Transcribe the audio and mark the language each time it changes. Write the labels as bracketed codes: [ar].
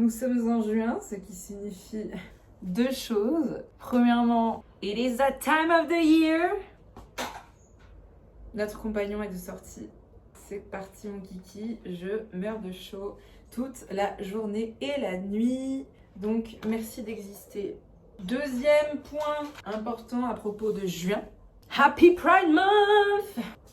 [fr] Nous sommes en juin, ce qui signifie deux choses. Premièrement, [en] it is that time of the year. [fr] Notre compagnon est de sortie. C'est parti mon kiki, je meurs de chaud toute la journée et la nuit. Donc merci d'exister. Deuxième point important à propos de juin. [en] Happy Pride Month!